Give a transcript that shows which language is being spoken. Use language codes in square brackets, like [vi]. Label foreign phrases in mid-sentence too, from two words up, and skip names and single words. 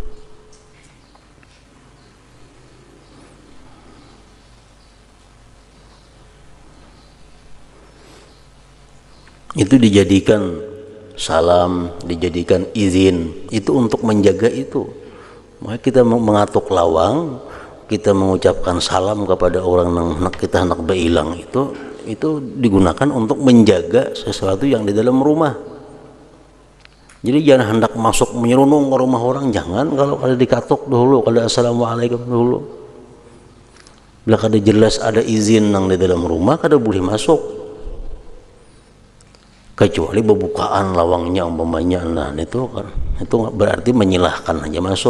[id] Itu dijadikan salam, dijadikan izin, itu untuk menjaga itu. [bjn] Maka kita mengatuk lawang, kita mengucapkan salam kepada orang yang kita hendak beilang, itu digunakan untuk menjaga sesuatu yang di dalam rumah. Jadi jangan hendak masuk menyerunung ke rumah orang, jangan. Kalau ada dikatuk dulu, ada assalamualaikum dulu. Bila kada jelas ada izin yang di dalam rumah, kada boleh masuk. Kecuali pembukaan lawangnya umpamanya, nah itu berarti menyilahkan aja masuk.